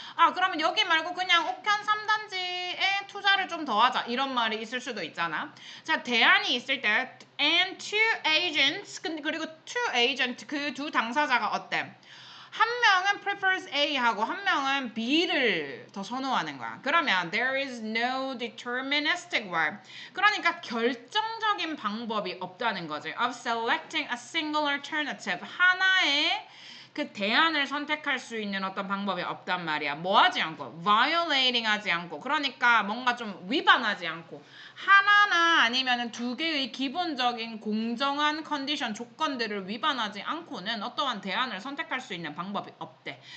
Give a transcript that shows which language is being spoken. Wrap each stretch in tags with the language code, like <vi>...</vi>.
<ko>아, 그러면 여기 말고 그냥 옥현 3단지에 투자를 좀 더 하자. 이런 말이 있을 수도 있잖아. 자, 대안이 있을 때</ko> <en>and two agents,</en> <ko>그리고</ko> <en>two agent,</en> <ko>그 두 당사자가 어때? 한 명은 prefers A하고 한 명은 B를 더 선호하는 거야.</ko> <en>그러면 there is no deterministic way.</en> <ko>그러니까 결정적인 방법이 없다는 거지.</ko> <en>Of selecting a single alternative.</en> <ko>하나의 그 대안을 선택할 수 있는 어떤 방법이 없단 말이야. 뭐 하지 않고, violating 하지 않고, 그러니까 뭔가 좀 위반하지 않고, 하나나 아니면 두 개의 기본적인 공정한 컨디션, 조건들을 위반하지 않고는 어떠한 대안을 선택할 수 있는 방법이 없대.</ko>